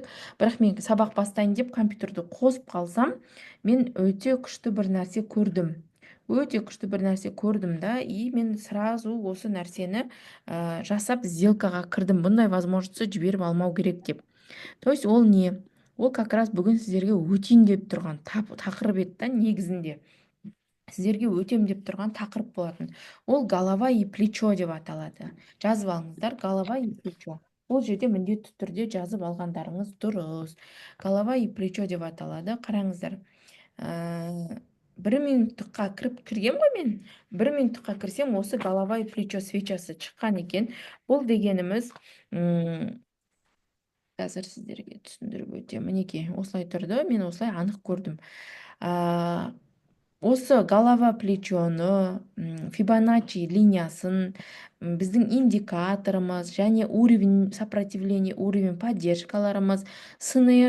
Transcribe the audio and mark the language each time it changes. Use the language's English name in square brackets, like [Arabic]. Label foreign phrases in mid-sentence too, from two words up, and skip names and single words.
[Kazakh] Бірақ мен сабақ бастайын деп компьютерді қосып қалсам, мен өте күшті бір нәрсе көрдім. [Russian] Да, и [Kazakh] мен сразу осы нәрсені жасап сделкаға кірдім. Бұндай возможностьті жіберіп алмау керек деп. [Russian] То есть [Kazakh] ол не? Ол [Russian] как раз [Kazakh] бүгін сіздерге өтейін деп тұрған тақырып еді да негізінде. Сіздерге өтем деп тұрған тақырып болатын. Ол [Russian] голова и плечо [Kazakh] деп аталады. Жазып алыңыздар, [Russian] голова и плечо. [Kazakh] Ол жерде міндетті түрде жазып алғандарыңыз дұрыс. [Russian] Голова и плечо [Kazakh] деп аталады. Қараңыздар. Бір минуттыққа кіргем ғой мен. Бір минуттыққа кірсем, осы [Russian] голова и плечо [Kazakh] свечасы шыққан екен. Бұл дегеніміз, қазір сіздерге түсіндіріп өтем. Мінекей, осылай тұрды. Мен осылай анық көрдім. Осы голова плечоны, Фибоначчи линиясын, біздің индикаторымыз, және [Russian] уровень сопротивления, уровень [Kazakh] поддержкаларымыз, снр